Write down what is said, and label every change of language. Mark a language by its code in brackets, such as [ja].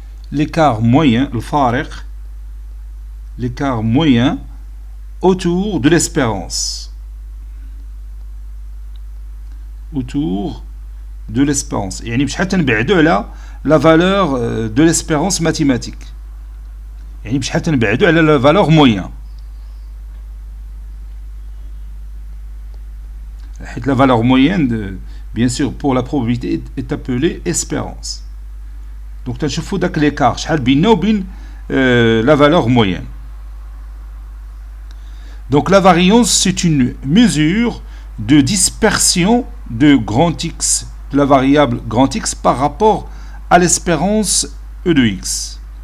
[fr] l'écart moyen, l'écart moyen autour de l'espérance. Autour de l'espérance. [ar] يعني بشحال تنبعدوا على [fr] la valeur de l'espérance mathématique. [ar] يعني بشحال تنبعدوا على [fr] la valeur moyen. La valeur moyenne, bien sûr, pour la probabilité est appelée espérance. Donc, tu as l'écart, la valeur moyenne. Donc, la variance, c'est une mesure de dispersion de grand X, de la variable grand X par rapport à l'espérance E de X.